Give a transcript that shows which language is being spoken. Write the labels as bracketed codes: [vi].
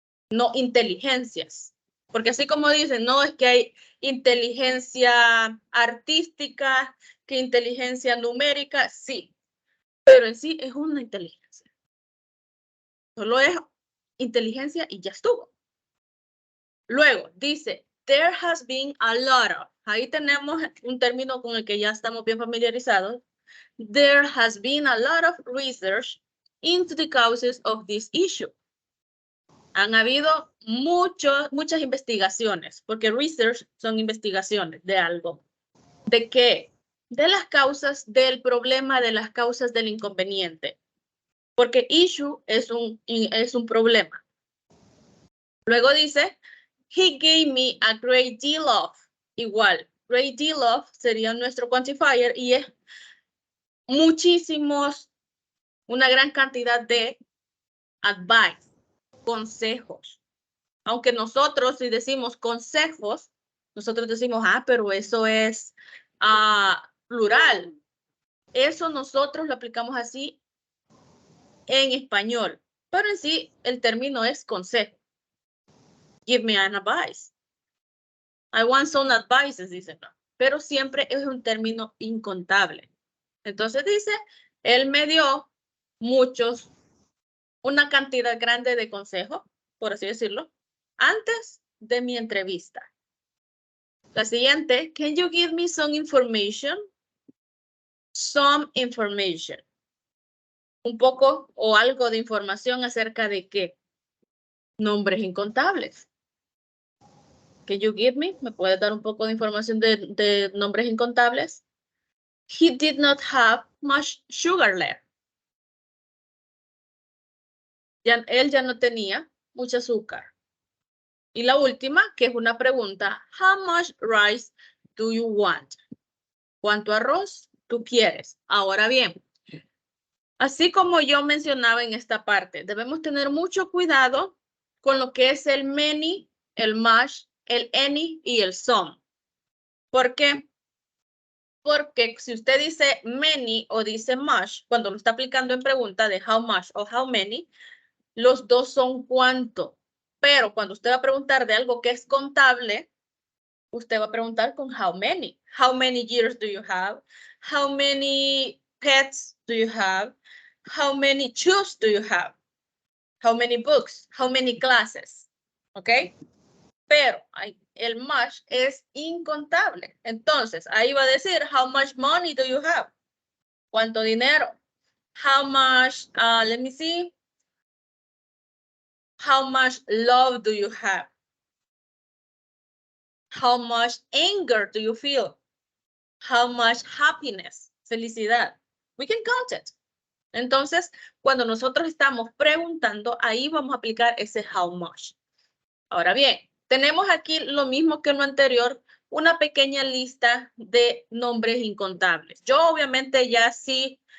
[es] No inteligencias. Porque así como dicen, no es que hay inteligencia artística, que inteligencia numérica, sí. Pero en sí es una inteligencia. Solo es inteligencia y ya estuvo. [en] Luego dice, there has been a lot of. [es] Ahí tenemos un término con el que ya estamos bien familiarizados. [en] There has been a lot of research into the causes of this issue. [es] Han habido muchas investigaciones, porque research son investigaciones de algo. ¿De qué? De las causas del problema, de las causas del inconveniente. Porque issue es un problema. [en] Luego dice, he gave me a great deal of. [es] Igual, great deal of sería nuestro quantifier y es una gran cantidad de advice, consejos. Aunque nosotros, si decimos consejos, nosotros decimos, pero eso es plural. Eso nosotros lo aplicamos así en español, pero en sí el término es consejo. [en] Give me an advice. I want some advices, dice, no. [es] Pero siempre es un término incontable. Entonces dice, él me dio una cantidad grande de consejos, por así decirlo, antes de mi entrevista. [en] La siguiente, can you give me some information? Some information. [es] Un poco o algo de información acerca de qué. Nombres incontables. [en] Can you give me? [es] ¿Me puedes dar un poco de información de nombres incontables? [en] He did not have much sugar left. [es] Él ya no tenía mucho azúcar. Y la última, que es una pregunta, [en] how much rice do you want? [es] ¿Cuánto arroz tú quieres? Ahora bien, así como yo mencionaba en esta parte, debemos tener mucho cuidado con lo que es el many, el much, el any y el some. ¿Por qué? Porque si usted dice many o dice much, cuando lo está aplicando en pregunta de how much o how many, los dos son cuánto. Pero cuando usted va a preguntar de algo que es contable, usted va a preguntar con how many. [en] How many years do you have? How many pets do you have? How many shoes do you have? How many books? How many classes? [es] ¿Ok? Pero el much es incontable. Entonces, ahí va a decir, [en] how much money do you have? [es] ¿Cuánto dinero? [en] How much, let me see. How much love do you have? How much anger do you feel? How much happiness? Felicidad. We can count it. [es] Entonces, cuando nosotros estamos preguntando, ahí vamos a aplicar ese how much. Ahora bien, tenemos aquí lo mismo que en lo anterior, una pequeña lista de nombres incontables. Yo obviamente ya sí